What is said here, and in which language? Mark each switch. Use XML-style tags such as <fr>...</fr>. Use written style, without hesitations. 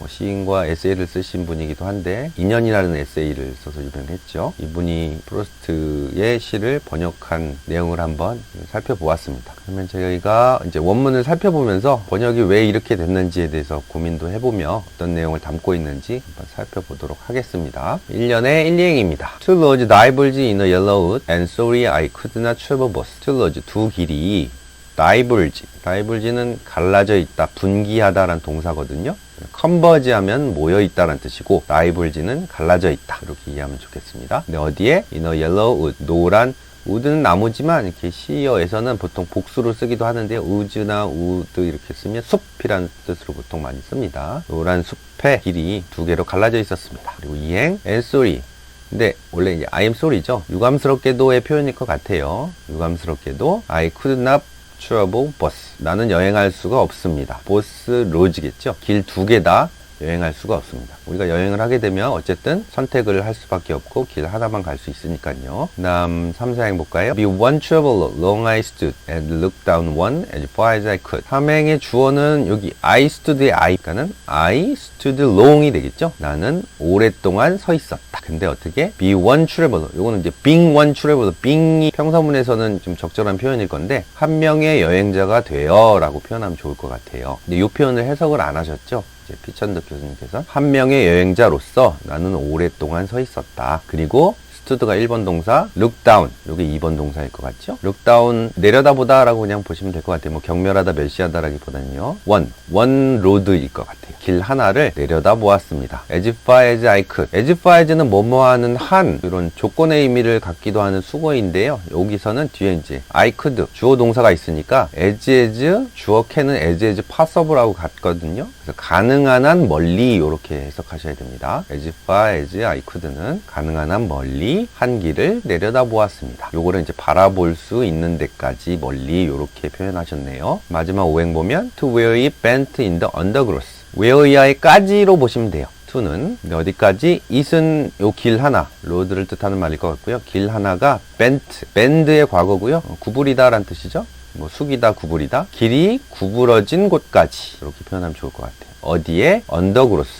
<ko>시인과 에세이를 쓰신 분이기도 한데, 인연이라는 에세이를 써서 유명했죠. 이분이 프로스트의 시를 번역한 내용을 한번 살펴보았습니다. 그러면 저희가 이제 원문을 살펴보면서 번역이 왜 이렇게 됐는지에 대해서 고민도 해보며 어떤 내용을 담고 있는지 한번 살펴보도록 하겠습니다. 1년의 1행입니다.</ko> <en>Two roads diverged in a yellow wood, and sorry I could not travel both.</en> <ko>두 길이 diverge는 갈라져 있다, 분기하다라는 동사거든요. converge 하면 모여 있다라는 뜻이고, diverge는 갈라져 있다, 이렇게 이해하면 좋겠습니다. 근데 어디에?</ko> <en>in a yellow wood,</en> <ko>노란 wood는 나무지만 이렇게 시어에서는 보통 복수로 쓰기도 하는데요. woods나 wood 이렇게 쓰면 숲이라는 뜻으로 보통 많이 씁니다. 노란 숲의 길이 두 개로 갈라져 있었습니다. 그리고 이행</ko> <en>and sorry.</en> <ko>근데 원래 이제</ko> <en>I am sorry</en> <ko>죠. 유감스럽게도의 표현일 것 같아요. 유감스럽게도</ko> <en>I could not travel both.</en> <ko>나는 여행할 수가 없습니다.</ko> <en>both roads겠죠.</en> <ko>길 두 개 다 여행할 수가 없습니다. 우리가 여행을 하게 되면 어쨌든 선택을 할 수밖에 없고 길 하나만 갈 수 있으니까요. 그 다음 3, 4행 볼까요?</ko> <en>Be one traveler, long I stood and looked down one as far as I could.</en> <ko>3행의 주어는 여기 I stood의 I가는</ko> <en>I stood long</en> <ko>이 되겠죠. 나는 오랫동안 서 있었다. 근데 어떻게?</ko> <en>Be one traveler. 요거는 이제 being one traveler.</en> <ko>being이 평서문에서는 좀 적절한 표현일 건데, 한 명의 여행자가 되어 라고 표현하면 좋을 것 같아요. 근데 이 표현을 해석을 안 하셨죠. 이제 피천득 교수님께서 한 명의 여행자로서 나는 오랫동안 서 있었다. 그리고 스투드가 1번 동사, look down. 요게 2번 동사일 것 같죠? look down, 내려다보다 라고 그냥 보시면 될 것 같아요. 뭐 경멸하다, 멸시하다 라기보다는요.</ko> <en>one road</en> <ko>일 것 같아요. 길 하나를 내려다보았습니다.</ko> <en>as far as I could.</en> <ko>as far as는 뭐뭐하는 한, 이런 조건의 의미를 갖기도 하는 수거인데요. 여기서는 뒤에 이제 I could, 주어 동사가 있으니까 as, 주어 can은 as possible하고 같거든요. 그래서 가능한 한 멀리 이렇게 해석하셔야 됩니다.</ko> <en>as far as I could</en> <ko>는 가능한 한 멀리 한 길을 내려다보았습니다. 요거를 이제 바라볼 수 있는 데까지 멀리 이렇게 표현하셨네요. 마지막 오행 보면</ko> <en>to where it bent in the undergrowth.</en> <ko>where 이하에까지로 보시면 돼요. to는 어디까지? it은 요 길 하나, 로드를 뜻하는 말일 것 같고요. 길 하나가 bend의 과거고요. 구부리다 라는 뜻이죠. 뭐 숙이다, 구부리다. 길이 구부러진 곳까지 이렇게 표현하면 좋을 것 같아요. 어디에? 언더그로스.</ko>